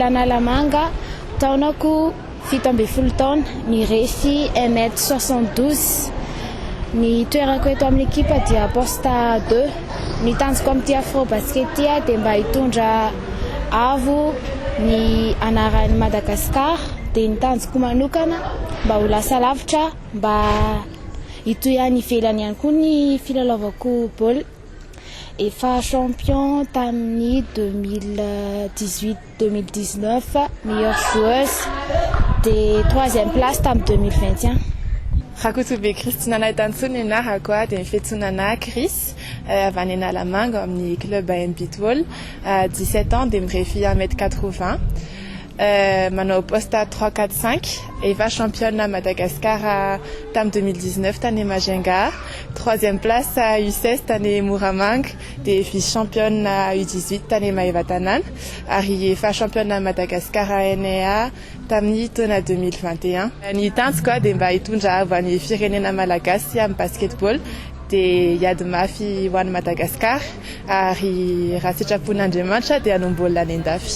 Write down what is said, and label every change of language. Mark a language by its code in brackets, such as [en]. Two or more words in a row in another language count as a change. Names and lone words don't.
[mg] Analamanga taonako 17 taona mirefy 1m72 ny toerako eto amin'ny ekipa dia posta 2 ny tanjoko amin'ity afro basket dia mba hitondra avo ny anaran'ny Madagasikara dia ny tanjoko manokana mba ho lasa lavitra mba hitohany ivelany ihany koa ny filalaovako baolina. Efa champion tamin'ny 2018-2019 [fr] meilleure joueuse de 3e place [mg] tamin'ny 2021. Rakotobe Christina Naitantsony anarako dia mifetsonana Chris avy any Analamanga amin'ny club Impitol 17 ans dia mirefy 1m80 manao poste 3-4-5 efa [fr] championne à Madagascar [mg] tam 2019 tany Majenga [fr] 3e place à U16 [mg] tany Moramanga [fr] des vice championne à U18 [mg] tany Maevatanan ary efa [fr] championne à Madagascar à NEA [mg] tamin'ny taona 2021 ny tanjoko dia mba hitondra avo any firenena malagasy amin'ny basketball dia hiady mafy ho an'ny Madagascar ary raha sitrapon'Andriamanitra dia hanombola any an-dafy.